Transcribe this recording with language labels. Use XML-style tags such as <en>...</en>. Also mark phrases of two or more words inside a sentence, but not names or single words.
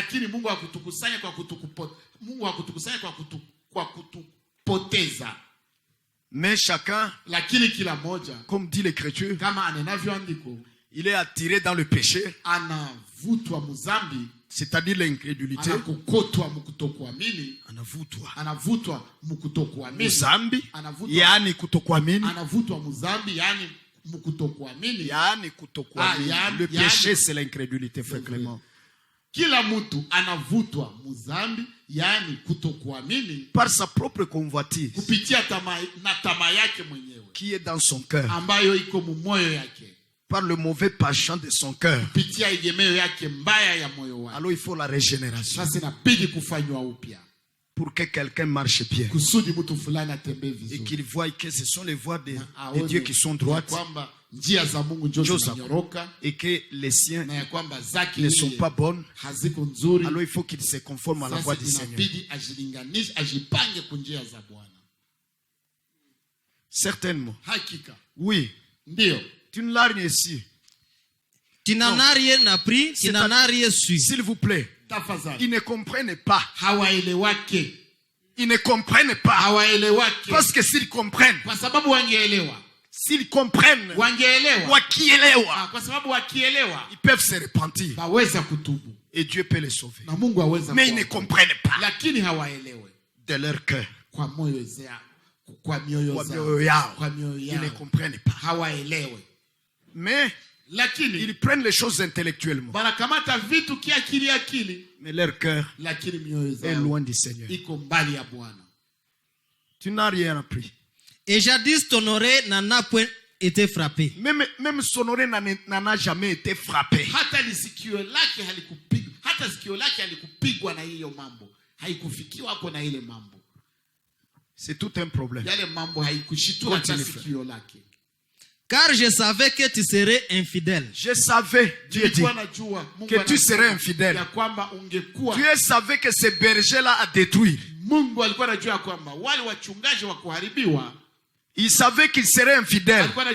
<fr>Mais chacun, comme dit l'Écriture, il est attiré dans le péché, c'est-à-dire l'incrédulité.</fr> <sw>Anavutwa muzambi, yani kutokuamini. Yani kutokuamini.</sw> <fr>Le péché c'est l'incrédulité, frère Clément.</fr> <sw>Kila mtu anavutwa muzambi, yani kutokuamini,</sw> <fr>par sa propre convoitise,</fr> <sw>kupitia tamaa yake mwenyewe,</sw> <fr>qui est dans son cœur,</fr> <sw>ambayo iko mu moyo yake,</sw> <fr>par le mauvais penchant de son cœur,</fr> <sw>kupitia egemeo yake mbaya ya moyo wake.</sw> <fr>Alors il faut la régénération.</fr> <sw>Sasa inabidi kufanywa upya,</sw> <fr>pour que quelqu'un marche bien,</fr> <sw>kusudi mtu fulani atembee vizuri,</sw> <fr>et qu'il voie que ce sont les voies de Dieu qui sont droites,</fr> <sw>njia za Mungu ndio zinanyoroka,</sw> <fr>et que les siens</fr> <sw>na kwamba zake</sw> <fr>ne sont pas bonnes,</fr> <sw>haziko nzuri.</sw> <fr>Alors il faut qu'il se conforme à la voie du Seigneur.</fr> <sw>Inabidi ajilinganishe, ajipange kwa njia za Bwana.</sw> <fr>Certainement.</fr> <sw>Hakika.</sw> <fr>Oui.</fr> <sw>Ndio.</sw> <fr>Tu ne l'as rien su. Tu n'en as rien appris, tu n'en as rien su. S'il vous plaît.</fr> <sw>Tafadhali.</sw> <fr>Ils ne comprennent pas.</fr> <sw>Hawaelewake.</sw> <fr>Ils ne comprennent pas.</fr> <sw>Hawaelewake.</sw> <fr>Parce que s'ils comprennent.</fr> <sw>Kwa sababu wangeelewa. S'ils comprennent. Wangeelewa. Wakielewa. Kwa sababu wakielewa.</sw> <fr>Ils peuvent se repentir.</fr> <sw>Baweza kutubu.</sw> <fr>Et Dieu peut les sauver.</fr> <sw>Na Mungu aweza.</sw> <fr>Mais ils ne comprennent pas.</fr> <sw>Lakini hawaelewe.</sw> <fr>De leur cœur.</fr> <sw>Kwa moyo zao. Kwa mioyo zao.</sw> <fr>Ils ne comprennent pas.</fr> <sw>Hawaelewe.</sw> <fr>Mais</fr> <sw>lakini</sw> <fr>ils prennent les choses intellectuellement.</fr> <sw>banakamata vitu kiakili,</sw> <fr>Mais leur cœur</fr> <sw>lakini mioyo</sw> <fr>est</fr> <sw>zao</sw> <fr>loin du Seigneur.</fr> <sw>iko mbali ya Bwana.</sw> <fr>Tu n'as rien appris. Et jadis ton oreille n'en a point été frappée. Même son oreille n'en a jamais été frappé.</fr> <sw>Hata sikio lake halikupigwa, hata sikio lake halikupigwa na hiyo mambo. Haikufikiwa hapo na ile mambo.</sw> <fr>C'est tout un problème.</fr> <sw>Yale mambo haikushitua hata sikio lake.</sw> <fr>Car je savais que tu serais infidèle. Je savais, Dieu dit, que tu serais infidèle. Tu savais que ce berger-là a détruit. Il savait qu'il serait infidèle.</fr>